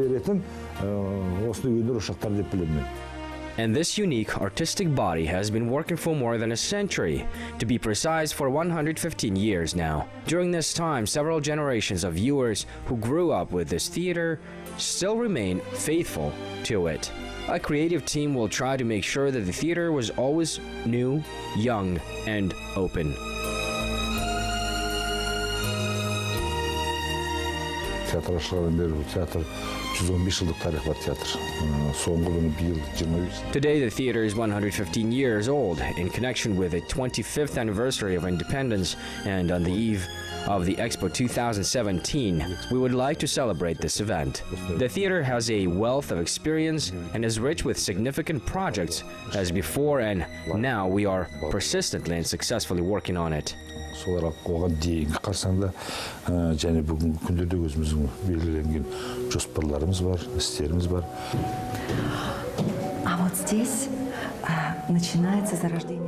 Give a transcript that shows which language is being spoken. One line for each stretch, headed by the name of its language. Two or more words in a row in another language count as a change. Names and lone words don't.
English: And this unique artistic body has been working for more than a century, to be precise for 115 years now. During this time, several generations of viewers who grew up with this theater still remain faithful to it. A creative team will try to make sure that the theater was always new, young, and open.
Kazakh: Театр ашылған бері театр 115 жылдық тарихы бар театр. Соңғы күні биыл 23.
English: Today the theater is 115 years old in connection with the 25th anniversary of independence, and on the eve of the Expo 2017, we would like to celebrate this event. The theater has a wealth of experience and is rich with significant projects as before, and now we are persistently and successfully working on it.
Kazakh: Солар оған дейінгі қарсаңда және бүгінгі күндерде өзіміздің белгіленген жоспарларымыз бар, істеріміз бар.
Russian: А вот здесь начинается зарождение.